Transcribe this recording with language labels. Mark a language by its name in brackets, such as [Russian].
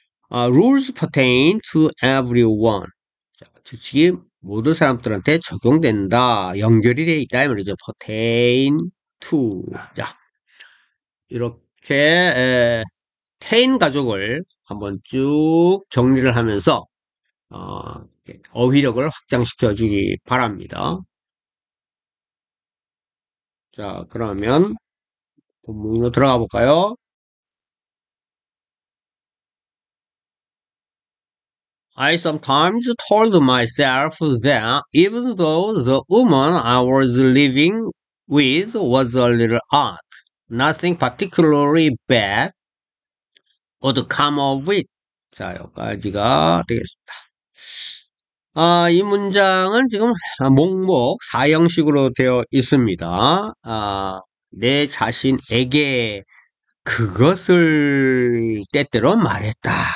[English] rules pertain to everyone. [Korean] 자, 규칙이 모든 사람들한테 적용된다. 연결이 돼 있다. 이 말이죠. pertain to. 자, 이렇게 tain 가족을 한번 쭉 정리를 하면서 어휘력을 확장시켜 주기 바랍니다. 자, 그러면 본문으로 들어가 볼까요? [English] I sometimes told myself that even though the woman I was living with was a little odd, nothing particularly bad would come of it. [Korean] 자, 여기까지가 되겠습니다. 이 문장은 지금 목록 4형식으로 되어 있습니다. 내 자신에게 그것을 때때로 말했다.